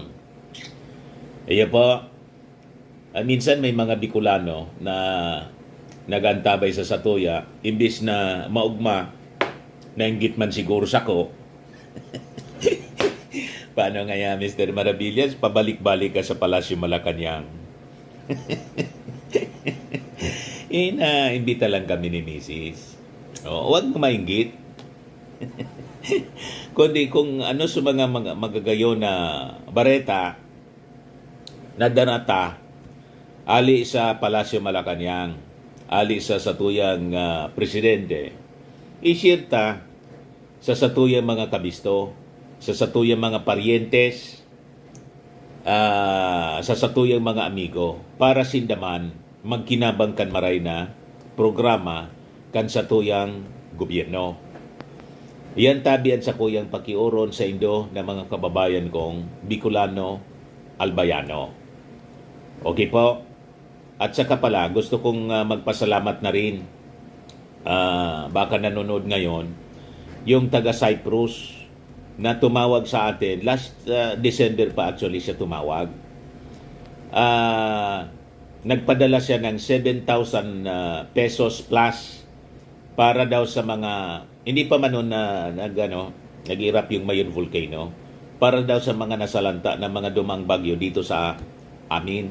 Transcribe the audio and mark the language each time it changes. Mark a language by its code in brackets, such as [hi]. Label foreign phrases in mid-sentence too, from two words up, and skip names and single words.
[bik] Ayan po, minsan may mga Bicolano na nagantabay sa satuya, imbis na maugma, nainggit man siguro sa ko. [tl] Paano nga yan, Mr. Maravillas? Pabalik-balik ka sa Palasyo Malacanang. Imbita lang kami ni Mrs. Huwag mo mainggit. [bik] Kundi kung ano sa mga magagayo na bareta na danata, ali sa Palasyo Malacanang, ali sa satuyang presidente, i-share ta sa satuyang mga kabisto, sa satuyang mga parientes, sa satuyang mga amigo, para sindaman magkinabang kan maray na programa kan satuyang gobyerno. Iyan tabian sa kuyang pakioron sa Indo na mga kababayan kong Bicolano, Albayano. [tl] Okay po? At saka pala, gusto kong magpasalamat na rin, baka nanonood ngayon, yung taga Cyprus na tumawag sa atin. [en] Last December [tl] pa actually siya tumawag. Nagpadala siya ng 7,000 pesos plus para daw sa mga, hindi pa man noon na nag-irap yung Mayon Volcano, para daw sa mga nasalanta ng mga dumang bagyo dito sa amin.